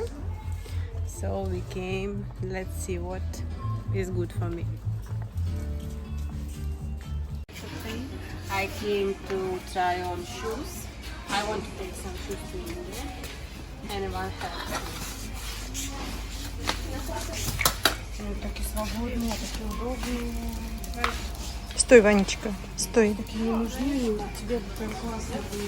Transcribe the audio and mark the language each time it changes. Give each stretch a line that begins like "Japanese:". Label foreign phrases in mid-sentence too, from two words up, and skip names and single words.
English: So we came. Let's see what is good for me. I came to try on shoes. I want to take some shoes to India. And one hat.
Russian: Такие свободные, такие удобные. Стой, Ванечка, стой. Такие не нужны, тебе бы прям классно были.